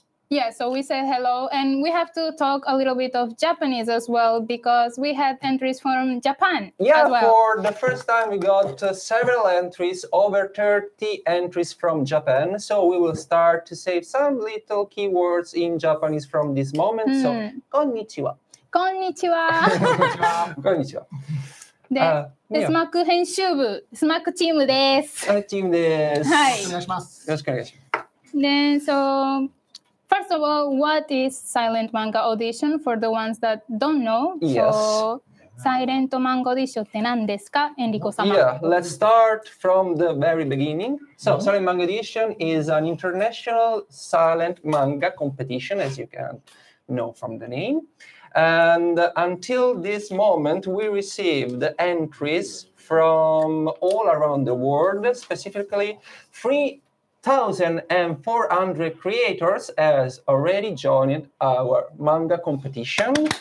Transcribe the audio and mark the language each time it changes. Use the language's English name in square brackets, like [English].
[English] yeah, so we say hello, and we have to talk a little bit of Japanese as well, because we had entries from Japan as well. For the first time we got several entries, over 30 entries from Japan. So we will start to say some little keywords in Japanese from this moment. So, konnichiwa. [Japanese] こんにちは。こんにちは。で、スマック編集部、スマックチームです。チームです。はい。お願いします。よろしくお願いします。 [English] Then, so first of all, what is silent manga audition for the ones that don't know? Yes. [Japanese] So, silent manga audition って何ですか、エンリコ様? [English] Yeah, let's start from the very beginning. So, silent manga audition is an international silent manga competition, as you can know from the name. And until this moment, we received entries from all around the world, specifically 3,400 creators has already joined our manga competition.